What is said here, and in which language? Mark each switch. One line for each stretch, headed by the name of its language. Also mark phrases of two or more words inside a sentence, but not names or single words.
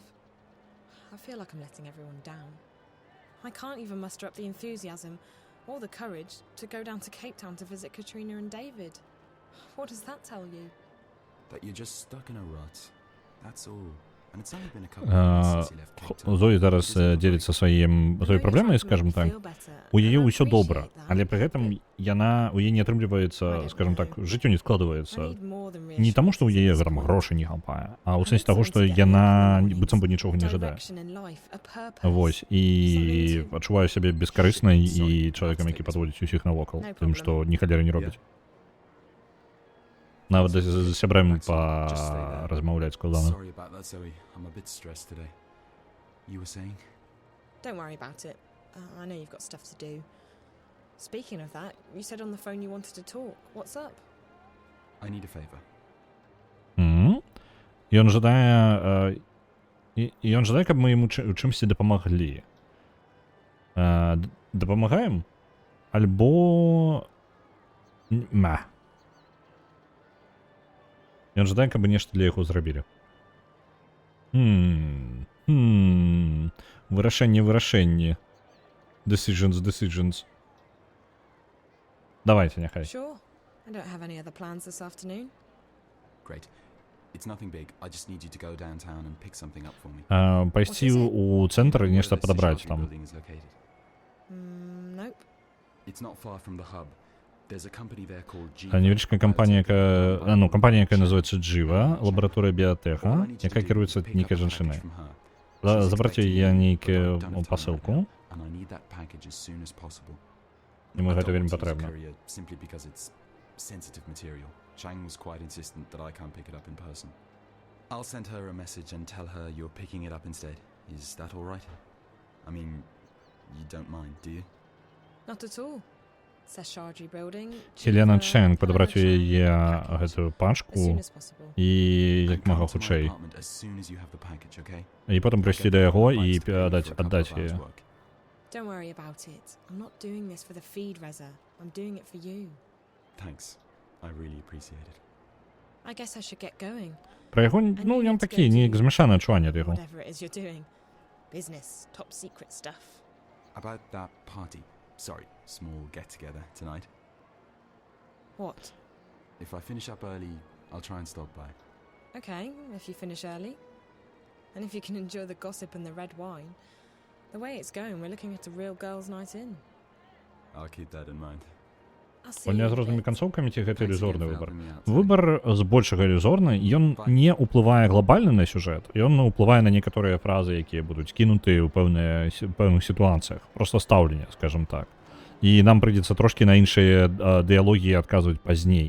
English: I feel like I'm letting everyone down. I can't even muster up the enthusiasm or the courage to go down to Cape Town to visit Katrina and David. What does that tell you? That you're just stuck in a rut. That's all. And it's only been a couple of months since you left Cape Town.
Belarusian: Зої зараз дзеліцца сваёй праблемай,
Russian: скажем так.
Belarusian: У яе ўсё добра, але пры гэтым у яе не атрымліваецца,
Russian: скажем так,
Belarusian: жыццё не складваецца. Не таму, што ў яе там грошай не хапае, а ў сэнсе таго, што яна быццам бы нічога не жадае. Вось, і адчуваю сябе бескарыснай і чалавекам, які падводзіць усіх навокал, тым, што ні халеры не робіць. Нават з сябрамі размаўляць складана.
English: Sorry about that, Zoe. I'm a bit stressed today. You were saying? Don't worry about it. I know you've got stuff to do. Speaking of that, you said on the phone you wanted to talk. What's up? I need a favor.
Belarusian: Ён жадае, каб мы яму чымсьці дапамаглі. Дапамагаем? Альбо... Ён жадае, каб нешта для яго зрабілі. Вырашэнне. Decisions. Давайте, няхай.
English: Sure. I don't have any other plans this afternoon. Great. It's nothing big. I just need you to go downtown and pick something up for me.
Belarusian: Пайсці ў цэнтр і нешта падабраць там.
English: Nope. It's not far from the hub. There's a company there called Jiva.
Belarusian: Невеличка кампанія, якая называецца Jiva, лабараторыя біятэха, якая кіруецца нейкай жанчынай. Забраць яе нейкую пасылку. Яму гэта вельмі патрэбна.
English: Simply because it's sensitive material. Chang was quite insistent that I can't pick it up in person. I'll send her a message and tell her you're picking it up instead. Is that all right? I mean, you don't mind, do you? Not at all.
Belarusian: Хелена Чэнг падабраць у яе гэтую пачку і як мага хутчэй. І потым прыйсці да яго і аддаць яе.
English: Don't worry about it. I'm not doing this for the feed, Reza. I'm doing it for you. Thanks. I really appreciate it. I guess I should get going.
Belarusian: Пра яго, ён такі, неяк змяшанае адчуванне ад яго.
English: Whatever it is you're doing. Business, top secret stuff. About that party. Sorry, small get-together tonight. What? If I finish up early, I'll try and stop by. Okay, if you finish early. And if you can enjoy the gossip and the red wine. The way it's going, we're looking at a real girls' night in. I'll keep that in mind.
Belarusian: Польня з рознымі канцоўкамі ці гэта ілюзорны выбар? Выбар збольшага ілюзорны, ён не ўплывае глобальна на сюжэт, ён ўплывае на некаторыя фразы, якія будуць кінуты ў пэўных сітуацыях. Просто стаўленне,
Russian: скажем так.
Belarusian: І нам прыйдзецца трошкі на іншыя дыялогі адказваць пазней.